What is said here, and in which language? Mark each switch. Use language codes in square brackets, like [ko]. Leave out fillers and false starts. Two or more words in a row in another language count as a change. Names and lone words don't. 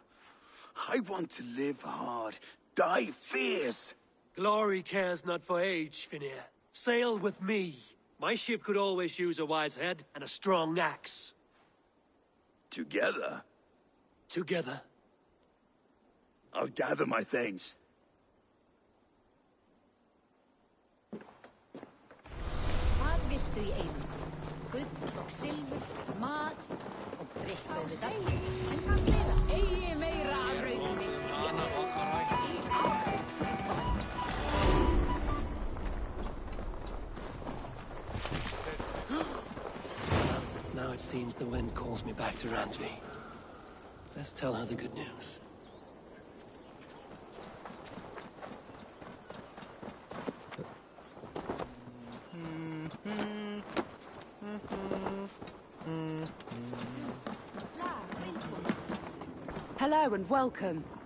[en] I want to live hard, die fierce. Glory cares not for age, Finnir. Sail with me. My ship could always use a wise head and a strong axe. Together? Together. I'll gather my things. [is] Hvað viltu í einu? Gull og silfur, mat og drykk auðvitað. En hvað meira? Eigi meira af brauðinni. [en] Now it seems the wind calls me back to Randvi. Let's tell her the good news. Hello and welcome.